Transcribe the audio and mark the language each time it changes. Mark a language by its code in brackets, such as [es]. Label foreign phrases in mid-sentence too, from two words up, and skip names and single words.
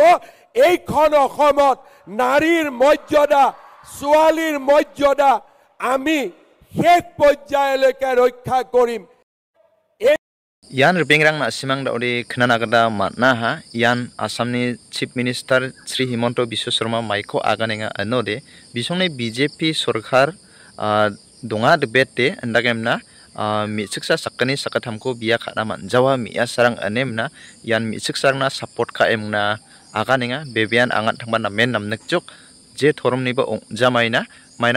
[as] এইখন অসমত নাৰীৰ মৰ্যাদা ছোৱালীৰ মৰ্যাদা আমি শেষ পৰ্যায়লৈকে ৰক্ষা কৰিম। [grt] Yan pengrang nasimang daudi khnanagada matnaha yan Assamni [en] Chief Minister [grt] Sri Himanto Biswa Sarma maiko aganenga anode bisongne BJP sorkar donga debate endagemna mitsiksa sakani sakathamko biya khana manjawa miya sarang anemna yan mitsiksarna support ka emna aganenga bebian angat thangba namen namnekjuk je thoromniba jamaina maina